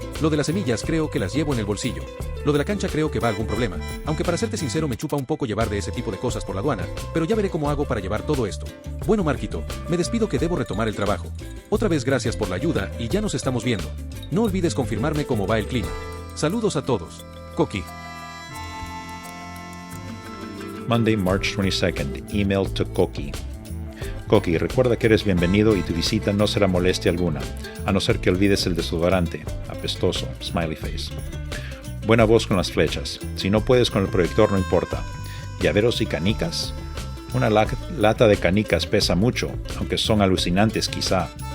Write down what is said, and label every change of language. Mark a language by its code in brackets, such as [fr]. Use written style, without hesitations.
[es] Lo de las semillas creo que las llevo en el bolsillo. Lo de la cancha creo que va a algún problema, aunque para serte sincero me chupa un poco llevar de ese tipo de cosas por la aduana, pero ya veré cómo hago para llevar todo esto. Bueno Marquito, me despido que debo retomar el trabajo. Otra vez gracias por la ayuda y ya nos estamos viendo. No olvides confirmarme cómo va el clima. Saludos a todos. Koki. [en] Monday, March 22nd, email to Koki. [es] Coqui, recuerda que eres bienvenido y tu visita no será molestia alguna, a no ser que olvides el desodorante. Apestoso. Smiley face. Buena voz con las flechas. Si no puedes con el proyector, no importa. ¿Llaveros y canicas? Una lata de canicas pesa mucho, aunque son alucinantes quizá.